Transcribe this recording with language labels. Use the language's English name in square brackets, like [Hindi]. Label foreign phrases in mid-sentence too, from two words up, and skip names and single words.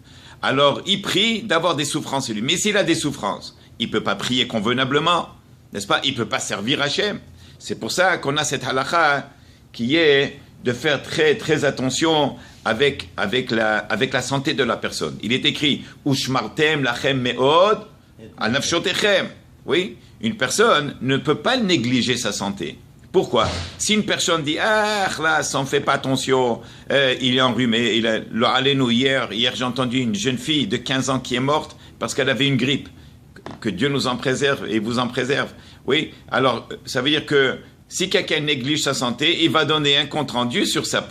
[French] Alors il prie d'avoir des souffrances lui. Mais s'il a des souffrances, il ne peut pas prier convenablement. N'est-ce pas? Il ne peut pas servir Hachem. C'est pour ça qu'on a cette halakha qui est de faire très très attention avec la santé de la personne. [Hebrew] Il est écrit ושמרתם לכם מאד על נפשתיכם. [French] Oui, une personne ne peut pas négliger sa santé. Pourquoi? Si une personne dit ah là, ça ne fait pas attention, il est enrhumé, le allénou hier j'ai entendu une jeune fille de 15 ans qui est morte parce qu'elle avait une grippe. Que Dieu nous en préserve et vous en préserve. Oui, alors ça veut dire que si quelqu'un néglige sa santé, il va donner un compte rendu sur ça.